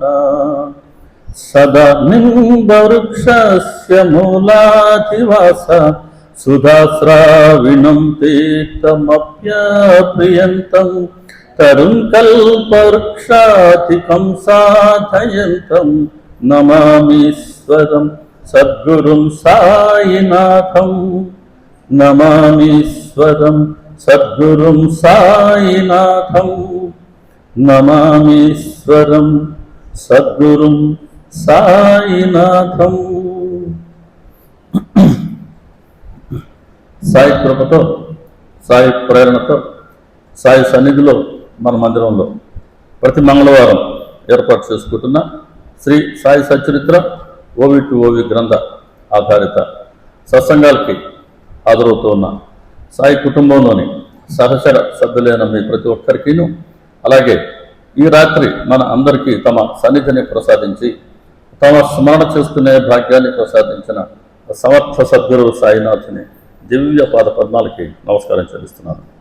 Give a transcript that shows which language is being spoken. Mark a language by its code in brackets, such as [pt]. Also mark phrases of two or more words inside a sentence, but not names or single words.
[sa] सदा निम्बवृक्षस्य मूलाधिवास सुधास्राविणं तीर्थमप्यप्रियन्तं तरुणकल्पवृक्षाधिकं साधयन्तं नमामीश्वरं सद्गुरुं साईनाथं। नमामीश्वरं सद्गुरुं साईनाथं। नमामीश्वरं सद्गुरुं साईनाथं। [te] సాయి కృపతో, సాయి ప్రేరణతో, సాయి సన్నిధిలో మన మందిరంలో ప్రతి మంగళవారం ఏర్పాటు చేసుకుంటున్న శ్రీ సాయి సచ్చరిత్ర ఓవి టు ఓవి గ్రంథ ఆధారిత సత్సంగాలకి హాజరవుతూ ఉన్న సాయి కుటుంబంలోని సహచర సభ్యులైన మీ ప్రతి ఒక్కరికిను, అలాగే ఈ రాత్రి మన అందరికీ తమ సన్నిధిని ప్రసాదించి తమ స్మరణ చేసుకునే భాగ్యాన్ని ప్రసాదించిన సమర్థ సద్గురు సాయినాథుని దివ్య పాద పద్మాలకి నమస్కారం చెల్లిస్తున్నాను.